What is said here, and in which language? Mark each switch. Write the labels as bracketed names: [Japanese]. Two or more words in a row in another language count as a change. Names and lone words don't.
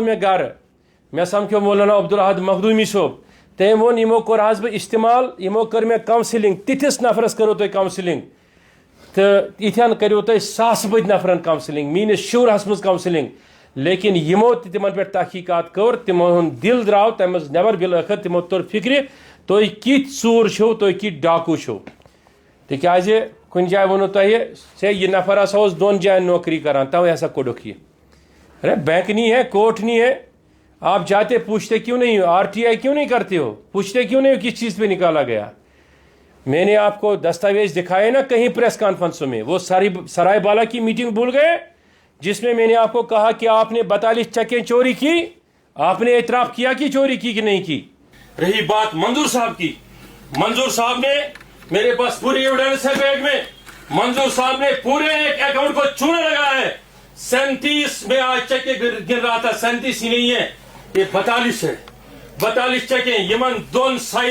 [Kashmiri] مےٚ گرٕ مےٚ سمکھیو مولانا عبدالاحد مخدومی صٲب تٔمۍ ووٚن یِمو کوٚر حظ بہٕ استعمال یِمو کٔر مےٚ کاونسلنگ تِتھِس نفرس کٔرو تۄہہِ کاونسلنگ تہٕ یِتھٮ۪ن کٔرِو تۄہہِ ساسہٕ بٔدۍ نفرن کاونسلنگ میٲنِس شُرہس منٛز کاونسلنگ لیکن یِمو تہِ تِمن پٮ۪ٹھ تحقیقات کٔر تِمو ہُنٛد دِل درٛاو تمہِ منٛز نٮ۪بر بالٲخر تِمو توٚر فِکرِ تُہۍ کِتھۍ ژوٗر چھِو تُہۍ کِتھۍ ڈاکوٗ چھِو تِکیازِ کُنہِ جایہِ ووٚنوٕ تۄہہِ ہے یہِ نفر ہسا اوس 2 جاین نوکری کران توے ہسا کوٚڑُکھ یہِ [Urdu] ارے بینک نہیں ہے کوٹ نہیں ہے آپ جاتے پوچھتے کیوں نہیں ہو RTI کیوں نہیں کرتے ہو پوچھتے کیوں نہیں ہو کس چیز پہ نکالا گیا میں نے آپ کو دستاویز دکھائے نا کہیں پریس کانفرنسوں میں وہ سرائے بالا کی میٹنگ بھول گئے جس میں نے آپ کو کہا کہ آپ نے 42 چیکیں چوری کی آپ نے اعتراف کیا کہ چوری کی کہ نہیں کی رہی بات منظور صاحب کی منظور صاحب نے میرے پاس پوری ایویڈنس ہے بیگ میں منظور صاحب نے پورے ایک اکاؤنٹ کو چونا لگایا ہے 37 میں آج چیکیں گر رہا تھا 37 ہی نہیں ہے یہ 42 ہے 42 چیکیں [Kashmiri] یمن دون